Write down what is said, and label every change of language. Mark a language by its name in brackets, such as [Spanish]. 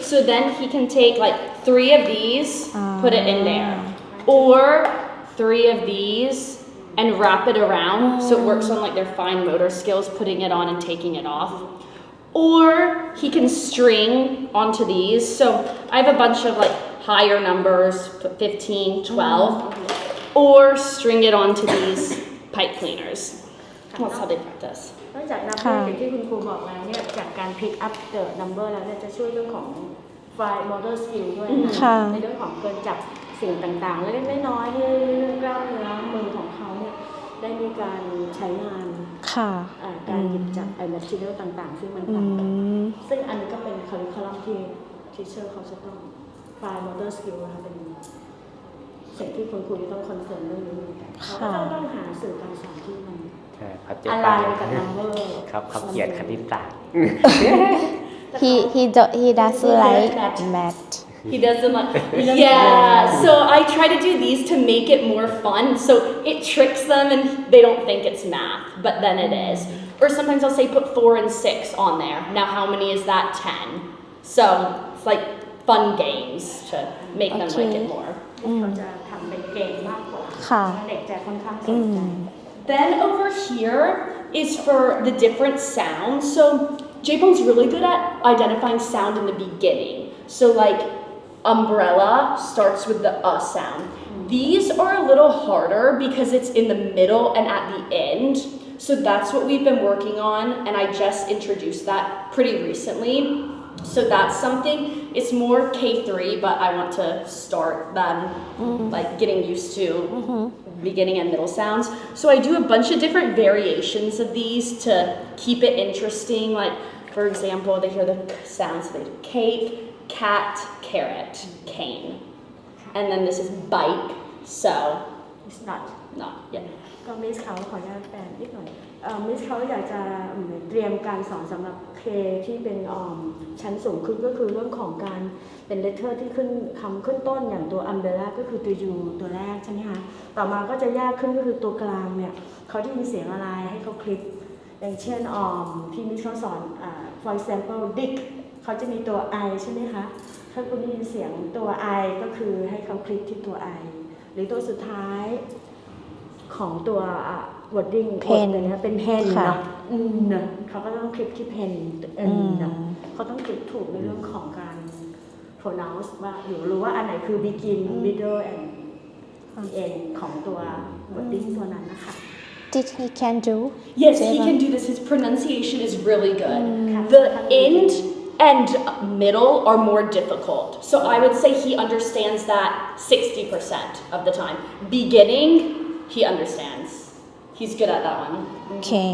[English] So then he can take like 3 of these, put it in there, or 3 of these and wrap it around so it works on like their fine motor skills, putting it on and taking it off. Or he can string onto these. So I have a bunch of like higher numbers, put 15, 12, or string it onto these pipe cleaners. That's how they practice. [Thai] นอกจากนับเลขอย่างที่คุณครูบอกแล้วเนี่ยจากการ [English] pick up the number [Thai] แล้วเนี่ยจะช่วยเรื่องของ fine motor skill ด้วยนะในเรื่องของการจับสิ่งต่างๆเล็กๆน้อยๆที่เรื่องกล้ามเนื้อมือของเขาเนี่ยได้มีการใช้งานการหยิบจับ material ต่างๆซึ่งมันต่างกันซึ่งอันนี้ก็เป็น curriculum ที่ teacher เขาจะต้อง fine motor skill นะคะเป็น สิ่งที่คุณครูจะต้องคอนเซิร์นเรื่องนี้เหมือนกันเขาก็ต้องหาสื่อการสอนที่มันอะไรกับ number ครับเขาเขียนคณิตศาสตร์ [English] he doesn't like math He doesn't like, yeah, so I try to do these to make it more fun, so it tricks them and they don't think it's math, but then it is. Or sometimes I'll say put 4 and 6 on there. Now how many is that? 10. So it's like fun games to make them like it more. [Thai] เขาจะทำเป็นเกมมากกว่าเด็กจะค่อนข้างสนใจ [English] Then over here is for the different sounds. So Jaepung's really good at identifying sound in the beginning. So like umbrella starts with the sound. These are a little harder because it's in the middle and at the end. So that's what we've been working on, and I just introduced that pretty recently. So that's something, it's more K3, but I want to start them like getting used to beginning and middle sounds. So I do a bunch of different variations of these to keep it interesting. Like for example, they hear the sounds, they do cake, cat, carrot, cane. And then this is bike, so it's not yet. [Thai] ก็มิสเขาขออนุญาตแปลนิดหน่อยมิสเขาอยากจะเตรียมการสอนสำหรับเคที่เป็นชั้นสูงขึ้นก็คือเรื่องของการเป็นเลเทอร์ที่ขึ้นคำขึ้นต้นอย่างตัว umbrella ก็คือตัว U ตัวแรกใช่ไหมคะต่อมาก็จะยากขึ้นก็คือตัวกลางเนี่ยเขาได้ยินเสียงอะไรให้เขาคลิกอย่างเช่น ที่มิสเขาสอน [English] for example [Thai] dick เขาจะมีตัว I ใช่ไหมคะถ้าคุณได้ยินเสียงตัว I ก็คือให้เขาคลิกที่ตัว I หรือตัวสุดท้ายของตัว wording เป็น pen เนาะเขาก็ต้องคลิกที่ pen เขาต้องคลิกถูกในเรื่องของการ pronounce ว่ารู้ว่าอันไหนคือ [English] begin middle and end [Thai] ของตัว wording ตัวนั้นนะคะ [English] Did he can do Yes, he can do this. His pronunciation is really good. The end and middle are more difficult. So I would say he understands that 60% of the time. Beginning, he understands. He's good at that one. [Thai] โอเค